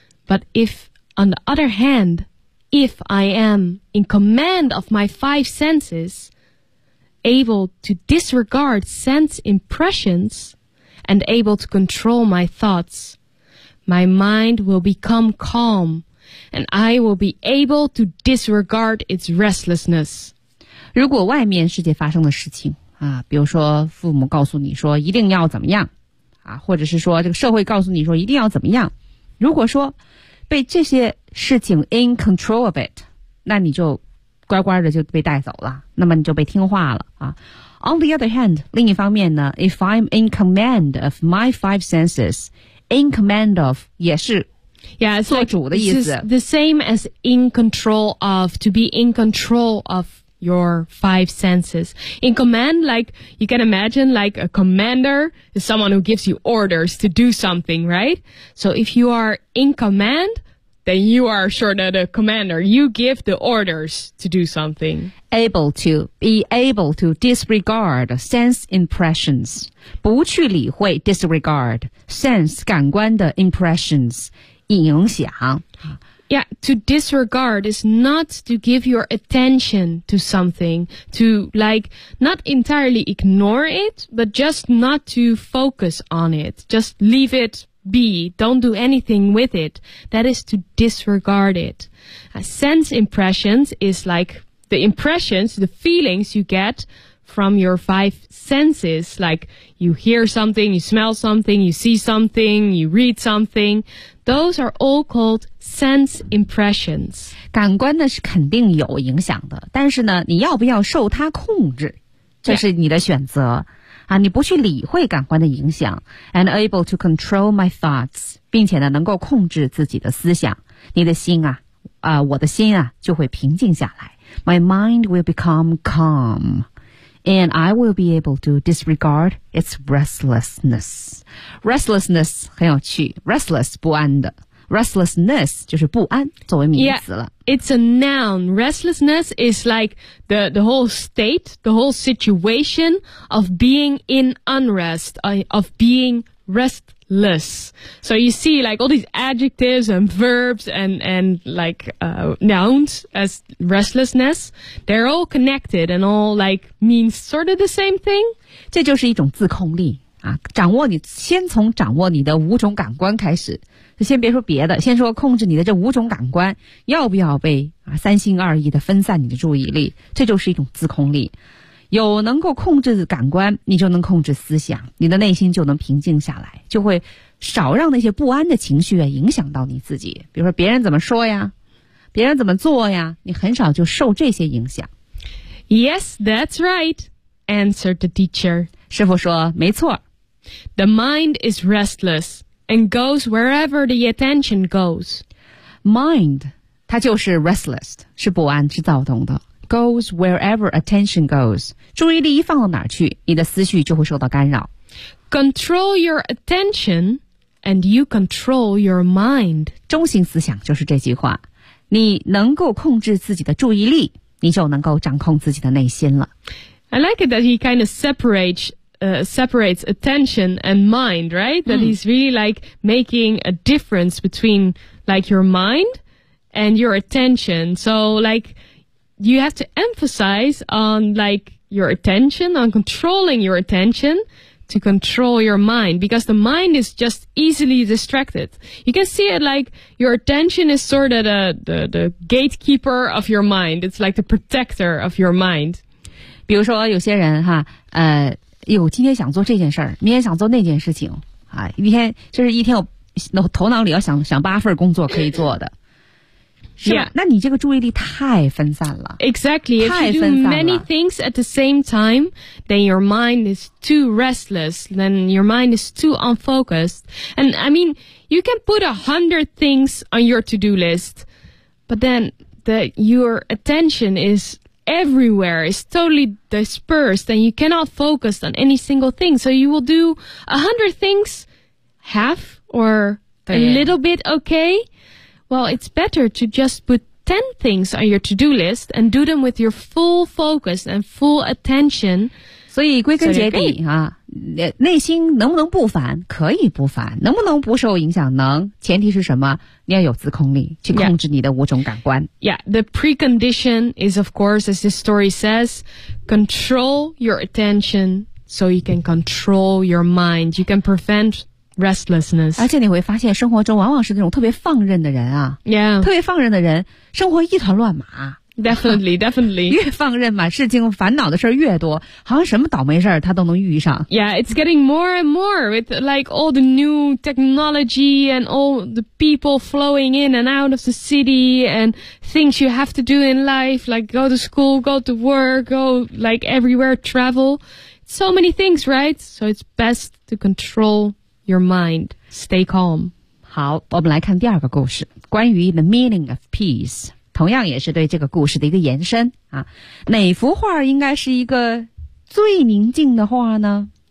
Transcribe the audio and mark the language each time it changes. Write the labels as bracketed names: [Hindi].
[English] But if, on the other hand, if I am in command of my five senses,able to disregard sense impressions and able to control my thoughts. My mind will become calm and I will be able to disregard its restlessness. [Chinese] 如果外面世界发生的事情啊，比如说父母告诉你说一定要怎么样啊，或者是说这个社会告诉你说一定要怎么样，如果说被这些事情 [English] in control of it, [Chinese] 那你就乖乖的就被带走了，那么你就被听话了啊。 [English] On the other hand, [Chinese] 另一方面呢 [English] ,if I'm in command of my five senses, in command of [Chinese] 也是做主的意思。 [English] Yeah, it's the same as in control of, to be in control of your five senses. In command, like, you can imagine like a commander is someone who gives you orders to do something, right? So if you are in command,Then you are sort of the commander. You give the orders to do something. Be able to disregard sense impressions. [Chinese] 不去理会 [English] disregard sense [Chinese] 感官的 impressions 影响。 [English] Yeah, to disregard is not to give your attention to something, to like not entirely ignore it, but just not to focus on it. Just leave it be. Don't do anything with it. That is to disregard it. Sense impressions is like the impressions, the feelings you get from your five senses. Like you hear something, you smell something, you see something, you read something. Those are all called sense impressions. [Chinese] 感官呢是肯定有影响的，但是呢你要不要受它控制，这是你的选择、啊、你不去理会感官的影响。 [English] And able to control my thoughts, [Chinese] 并且呢能够控制自己的思想，你的心啊、我的心啊就会平静下来。 [English] My mind will become calm and I will be able to disregard its restlessness. [Chinese] Restlessness 很有趣， restless 不安的，restlessness 就是不安作为名词了。 [English] Yeah, it's a noun. Restlessness is like the whole state, the whole situation of being in unrest, of being restless. So you see like all these adjectives and verbs and like nouns as restlessness, they're all connected and all like means sort of the same thing. [Chinese] 这就是一种自控力。啊、掌握你，先从掌握你的五种感官开始，先别说别的，先说控制你的这五种感官要不要被、啊、三心二意的分散你的注意力，这就是一种自控力。有能够控制感官，你就能控制思想，你的内心就能平静下来，就会少让那些不安的情绪、啊、影响到你自己。比如说别人怎么说呀，别人怎么做呀，你很少就受这些影响。 [English] Yes, that's right, answered the teacher. [Chinese] 师父说没错。 [English] The mind is restless and goes wherever the attention goes. [Chinese] Mind, 它就是 restless, 是不安，是躁动的。 [English] Goes wherever attention goes. [Chinese] 注意力一放到哪儿去，你的思绪就会受到干扰。 Control your attention and you control your mind. 中心思想就是这句话。你能够控制自己的注意力，你就能够掌控自己的内心了。 [English] I like it that he kind of separates attention and mind, right? That he's really like making a difference between like your mind and your attention. So like you have to emphasize on like your attention, on controlling your attention to control your mind, because the mind is just easily distracted. You can see it like your attention is sort of the gatekeeper of your mind. It's like the protector of your mind. [Chinese] 比如说有些人哈有今天想做这件事儿，明天想做那件事情啊，一天就是一天我头脑里要想八份工作可以做的，是吧、 [English] yeah. [Chinese] 那你这个注意力太分散了。 [English] Exactly, if you do many things at the same time, then your mind is too restless, then your mind is too unfocused. And I mean, you can put 100 things on your to-do list, but then your attention is everywhere, is totally dispersed and you cannot focus on any single thing. So you will do 100 things half or a little bit okay. Well, it's better to just put 10 things on your to-do list and do them with your full focus and full attention. [Chinese] 所以归根结底啊，内心能不能不烦，可以不烦，能不能不受影响，能，前提是什么，你要有自控力去控制你的五种感官。 [English] Yeah, the precondition is of course, as this story says, control your attention so you can control your mind, you can prevent restlessness. [Chinese] 而且你会发现生活中往往是那种特别放任的人啊， [English] yeah. [Chinese] 特别放任的人生活一团乱麻。 [English] Definitely, definitely. [Chinese] 越放任嘛，事情烦恼的事越多，好像什么倒霉事他都能遇上。 [English] Yeah, it's getting more and more with like all the new technology and all the people flowing in and out of the city and things you have to do in life, like go to school, go to work, go like everywhere, travel. So many things, right? So it's best to control your mind. Stay calm. [Chinese] 好，我们来看第二个故事，关于 [English] the meaning of peace. [Chinese] 同样也是对这个故事的一个延伸啊，哪幅画应该是一个最宁静的画呢？